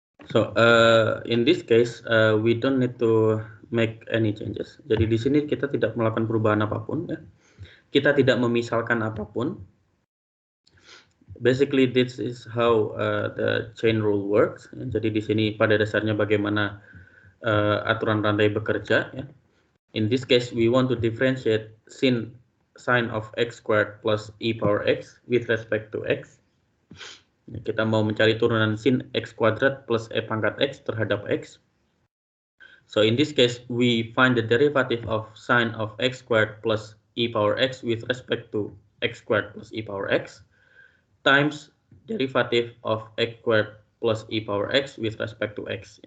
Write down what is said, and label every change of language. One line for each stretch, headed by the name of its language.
English: So in this case we don't need to make any changes.
Indonesian: Jadi di sini kita tidak melakukan perubahan apapun ya. Kita tidak memisalkan apapun.
English: Basically this is how the chain rule works.
Indonesian: Jadi di sini pada dasarnya bagaimana aturan rantai bekerja ya.
English: In this case we want to differentiate sin of x squared plus e power x with respect to x.
Indonesian: Kita mau mencari turunan sin x kuadrat plus e pangkat x terhadap x.
English: So in this case, we find the derivative of sin of x squared plus e power x with respect to x squared plus e power x times derivative of x squared plus e power x with respect to x.